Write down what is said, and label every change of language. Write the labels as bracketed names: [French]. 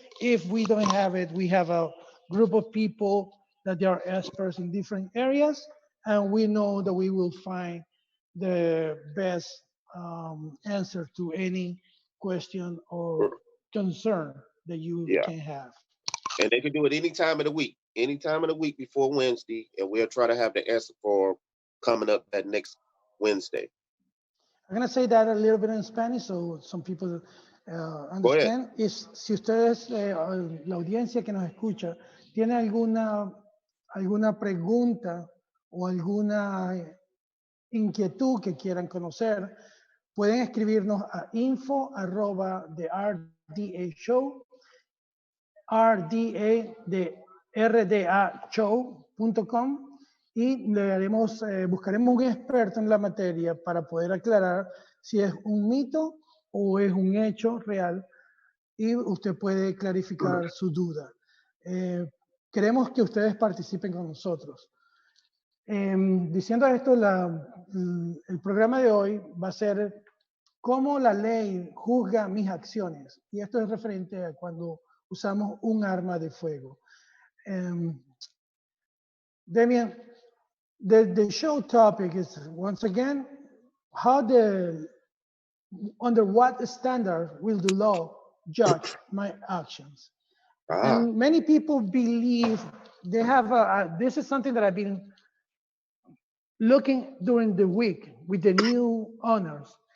[English] If we don't have it, we have a group of people that they are experts in different areas, and we know that we will find the best answer to any question or concern that you Yeah. can have. And they can do it any time of the week before Wednesday, and we'll try to have the answer for coming up that next Wednesday. I'm going to say that a little bit in Spanish so some people Go ahead. understand. [Spanish] Si ustedes, la audiencia que nos escucha, tiene alguna pregunta o alguna inquietud que quieran conocer, pueden escribirnos a info@the RDA Show, RDA de rdashow.com, y le haremos, buscaremos un experto en la materia para poder aclarar si es un mito o es un hecho real y usted puede clarificar su duda. Queremos que ustedes participen con nosotros. Diciendo esto, el programa de hoy va a ser cómo la ley juzga mis acciones. Y esto es referente a cuando usamos un arma de fuego. [English] Damian, the show topic is once again under what standard will the law judge my actions? Ah, And many people believe they have this is something that I've been looking during the week with the new owners.